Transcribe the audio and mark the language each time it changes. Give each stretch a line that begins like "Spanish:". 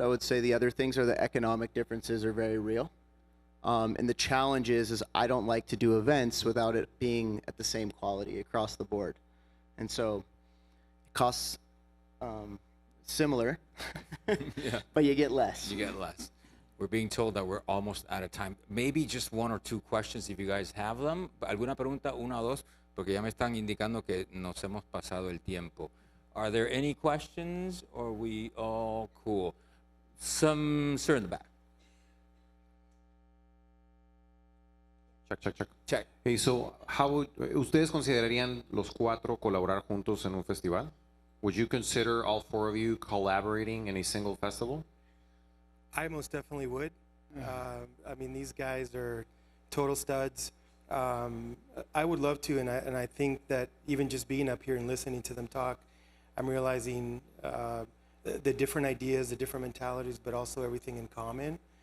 English: I would say the other things are the economic differences are very real. And the challenge is I don't like to do events without it being at the same quality across the board. And so it costs similar, Yeah. but you get less. You get less. We're being told that we're almost out of time. Maybe just 1 or 2 questions if you guys have them.
Spanish: ¿Alguna pregunta? 1 o 2, porque ya me están indicando que nos hemos pasado el tiempo.
English: Are there any questions or are we all cool? Some sir in the back. Check. Check. Hey, so
Spanish: ¿ustedes considerarían los cuatro colaborar juntos en un festival?
English: Would you consider all four of you collaborating in a single festival? I most definitely would. I mean, these guys are total studs. I would love to, and I think that even just being up here and listening to them talk, I'm realizing the different ideas, the different mentalities, but also everything in common.